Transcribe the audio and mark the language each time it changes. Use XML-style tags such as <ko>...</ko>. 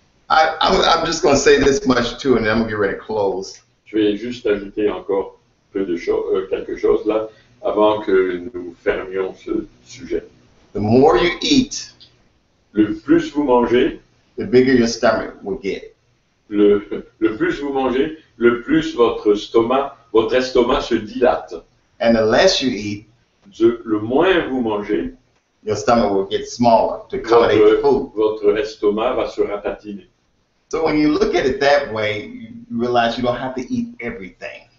<en>I'm just going to say this much too, and then I'm going to get ready to close.</en> <fr>Je vais juste ajouter encore quelque chose là, avant que nous fermions ce sujet.</fr> <en>The more you eat,</en> <fr>le plus vous mangez,</fr> <en>the bigger your stomach will get.</en> <fr>Le plus vous mangez, le plus votre estomac se dilate.</fr> <en>And the less you eat,</en> <fr>le moins vous mangez,</fr> <en>your stomach will get smaller to accommodate the food.</en> <fr>Votre estomac va se ratatiner.</fr> <en>So when you look at it that way, you realize you don't have to eat everything.</en>